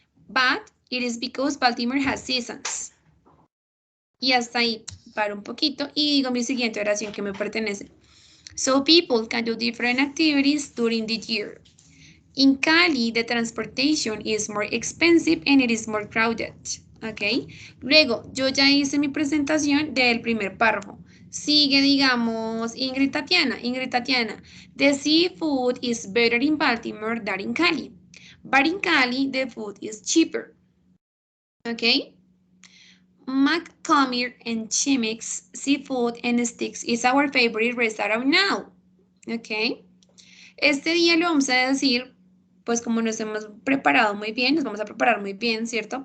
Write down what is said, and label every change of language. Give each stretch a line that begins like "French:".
English: But it is because Baltimore has seasons.
Spanish: Y hasta ahí paro un poquito y digo mi siguiente oración que me pertenece.
English: So people can do different activities during the year. In Cali, the transportation is more expensive and it is more crowded. ¿Ok?
Spanish: Luego, yo ya hice mi presentación del primer párrafo. Sigue, digamos, Ingrid Tatiana.
English: The seafood is better in Baltimore than in Cali. But in Cali, the food is cheaper. ¿Ok? McCormick and Chimix Seafood and Sticks is our favorite restaurant now. ¿Ok?
Spanish: Este día lo vamos a decir, pues como nos hemos preparado muy bien, nos vamos a preparar muy bien, ¿cierto?